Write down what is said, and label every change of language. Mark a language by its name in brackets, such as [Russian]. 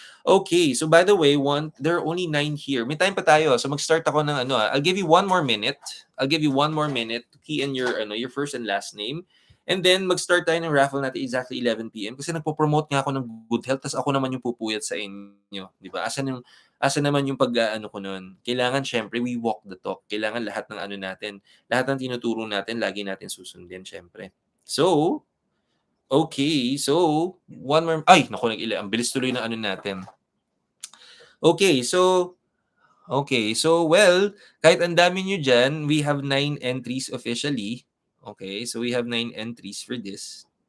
[English] Okay, so by the way, there are only 9 here. [Filipino] May time pa tayo. [English] So, [Filipino] mag-start ako ng [English] I'll give you one more minute. To key in your first and last name. [Filipino] And then, mag-start tayo ng raffle natin exactly 11 p.m. Kasi nagpo-promote nga ako ng good health, tapos ako naman yung pupuyat sa inyo. Di ba? Asa naman yung pag-aano ko nun? Kailangan syempre [English] we walk the talk. [Filipino] Kailangan lahat ng natin, lahat ng tinuturo natin, lagi natin susundin syempre. So, okay. So, one more, naku, ang bilis tuloy ng natin. Okay, so, well, kahit ang dami nyo dyan, [English] we have 9 entries officially. Okay, so we have 9 entries for this.